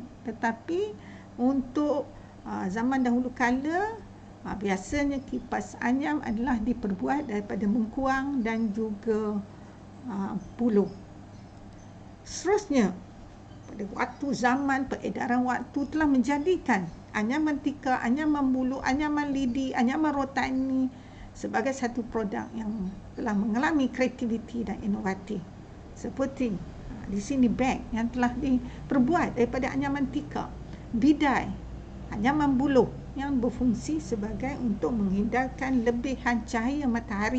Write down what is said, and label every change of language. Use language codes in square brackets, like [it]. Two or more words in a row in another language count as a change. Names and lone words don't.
[ms] Tetapi untuk zaman dahulu kala, biasanya kipas anyam adalah diperbuat daripada bengkuang dan juga buluh. Seterusnya, pada waktu zaman peredaran waktu telah menjadikan anyaman tikar, anyaman buluh, anyaman lidi, anyaman rotan ini sebagai satu produk yang telah mengalami kreativiti dan inovatif. Seperti di sini beg yang telah diperbuat daripada anyaman tikar, bidai, anyaman buluh yang berfungsi sebagai untuk menghindarkan lebihan cahaya matahari.